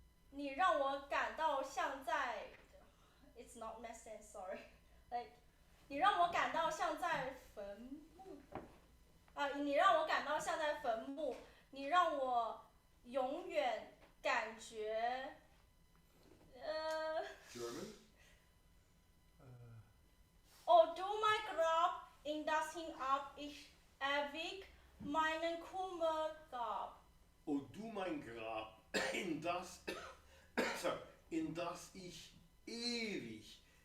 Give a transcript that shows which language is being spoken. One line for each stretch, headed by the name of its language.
Chinese: 你让我感到像在
English: It's not make sense, sorry.
Chinese: Like 你让我感到像在坟墓。你让我感到像在坟墓，你让我永远感觉
English: German.
German: Oh, du mein Grab, in das hinab ich ewig meinen Kummer gab. O du mein Grab, in das,
English: sorry,
German: in das ich ewig,